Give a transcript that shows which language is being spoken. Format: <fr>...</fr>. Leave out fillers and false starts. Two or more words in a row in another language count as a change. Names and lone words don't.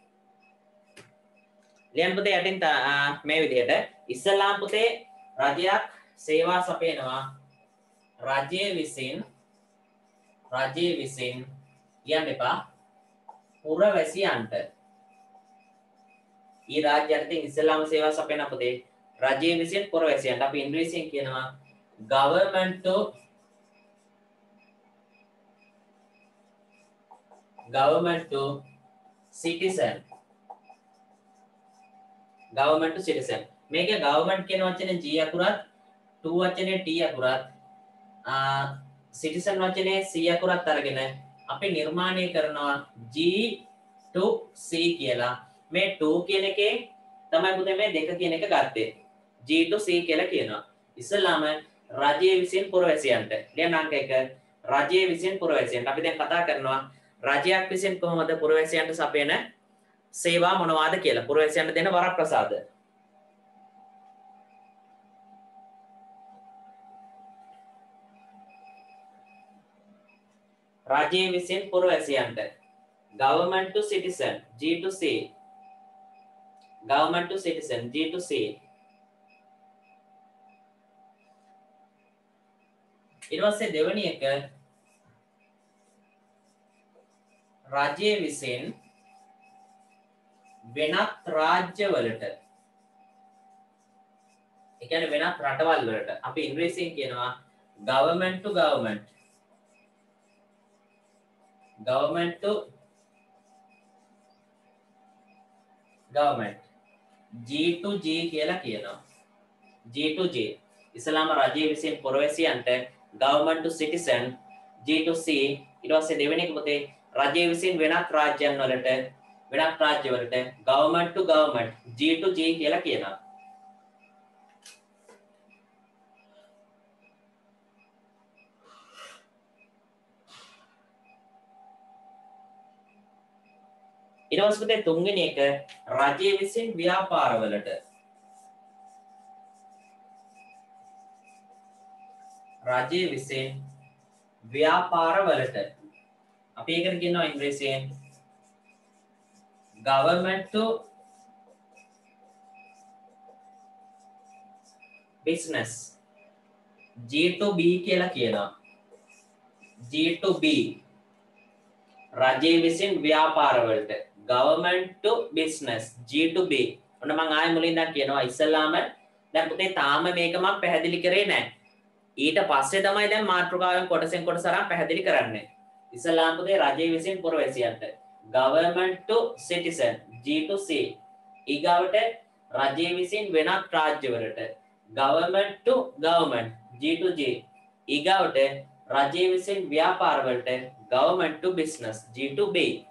<si>ලියන්න පුතේ යටින් මේ විදිහට ඉස්ලාම් පුතේ රජයක් සේවා සපයනවා. රජයේ විසින් කියන්න එපා පුරවැසියන්ට. ඊ රාජ්‍යයට ඉස්ලාම් සේවා සපයන පුතේ රජයේ විසින් පුරවැසියන්ට අපි ඉංග්‍රීසියෙන් කියනවා</si> <en>government to citizen. government to citizen.</en> <si>මේකේ government කියන වචනේ G අකුරත් to වචනේ T අකුරත් citizen වචනේ C අකුරත් අරගෙන අපි නිර්මාණය කරනවා</si> <en>G to C</en> <si>කියලා. මේ 2 කියන එකේ තමයි පුතේ මේ 2 කියන එක ගත්තේ.</si> <en>G to C</en> <si>කියලා කියනවා. ඉස්සෙල්ලාම රජයේ විසින් පුරවැසියන්ට. ලියන්න අංක 1 රජයේ විසින් පුරවැසියන්ට. අපි දැන් කතා කරනවා රජයක් විසින් කොහොමද පුරවැසියන්ට සපයන සේවා මොනවාද කියලා. පුරවැසියන්ට දෙන වරප්‍රසාද. රජයේ විසින් පුරවැසියන්ට</si> <en>government to citizen G to C. government to citizen G to C.</en> <si>ඊට පස්සේ දෙවෙනි එක රජයේ විසින් වෙනත් රාජ්‍යවලට. ඒ කියන්නේ වෙනත් රටවල් වලට. අපි ඉංග්‍රීසියෙන් කියනවා</si> <en>government to government. government to government. G to G</en> <si>කියලා කියනවා.</si> <en>G to G.</en> <si>ඉස්ලාම රජයේ විසින් පුරවැසියන්ට</si> <en>government to citizen G to C.</en> <si>ඊට පස්සේ දෙවෙනි එක පුතේ රජයේ විසින් වෙනත් රාජ්‍යයන් වලට වෙනත් රාජ්‍යවලට</si> <en>government to government G to G</en> <si>කියලා කියනවා. ඊට පස්සේ පුතේ තුන්වෙනි එක රජයේ විසින් ව්‍යාපාරවලට. රජයේ විසින් ව්‍යාපාරවලට අපි ඒකට කියනවා ඉංග්‍රීසියෙන්</si> <en>government to business G to B</en> <si>කියලා කියනවා.</si> <en>G to B</en> <si>රජයේ විසින් ව්‍යාපාරවලට</si> <en>government to business G to B.</en> <si>ඔන්න මම ආයෙ මුලින් ඉඳන් කියනවා ඉස්සල්ලාම දැන් පුතේ තාම මේක මම පැහැදිලි කරේ නැහැ. ඊට පස්සේ තමයි දැන් මාතෘකාවෙන් කොටසෙන් කොටස අරන් පැහැදිලි කරන්නේ. ඉස්ලාම් පුතේ රජයේ විසින් පුරවැසියන්ට</si> <en>government to citizen G to C.</en> <si>ඊගාවට රජයේ විසින් වෙනත් රාජ්‍යවලට</si> <en>government to government G to G.</en> <si>ඊගාවට රජයේ විසින් ව්‍යාපාරවලට</si> <en>government to business G to B.</en>